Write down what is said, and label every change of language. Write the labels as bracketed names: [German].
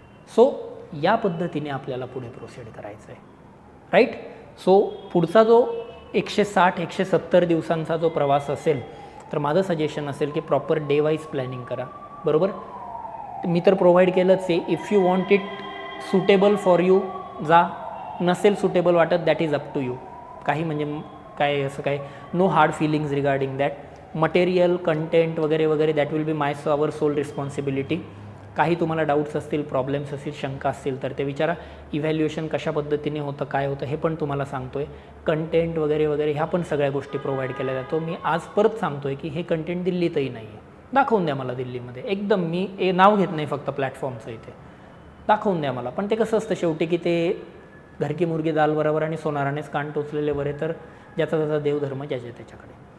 [Marathi] So या पद्धतीने आपल्याला पुढे प्रोसीड करायचं आहे, राईट. सो पुढचा जो 160-170 दिवसांचा जो प्रवास असेल तर माझं सजेशन असेल की प्रॉपर डे वाईज प्लॅनिंग करा, बरोबर. मी तर प्रोव्हाइड केलंच आहे. [English] if you want it suitable for you [Marathi] जा, नसेल सुटेबल वाटत [English] That is up to you. [Marathi] काही म्हणजे काय असं काय [English] No hard feelings regarding that. Material content [Marathi] वगैरे वगैरे [English] That will be our sole responsibility. [Marathi] काही तुम्हाला डाऊट्स असतील, प्रॉब्लेम्स असतील, शंका असतील तर ते विचारा. इव्हॅल्युएशन कशा पद्धतीने होतं, काय होतं हे पण तुम्हाला सांगतो आहे. कंटेंट वगैरे वगैरे ह्या पण सगळ्या गोष्टी प्रोव्हाइड केल्या जातो. मी आज परत सांगतो आहे की हे कंटेंट दिल्लीतही नाही आहे. दाखवून द्या मला दिल्लीमध्ये, एकदम मी नाव घेत नाही फक्त प्लॅटफॉर्मचं, इथे दाखवून द्या मला. पण ते कसं असतं शेवटी की ते [Hindi] घर की मुर्गी दाल बरोबर [Marathi] आणि सोनारानेच कान टोचलेले बरे, तर ज्याचा त्याचा देवधर्म ज्याच्या त्याच्याकडे.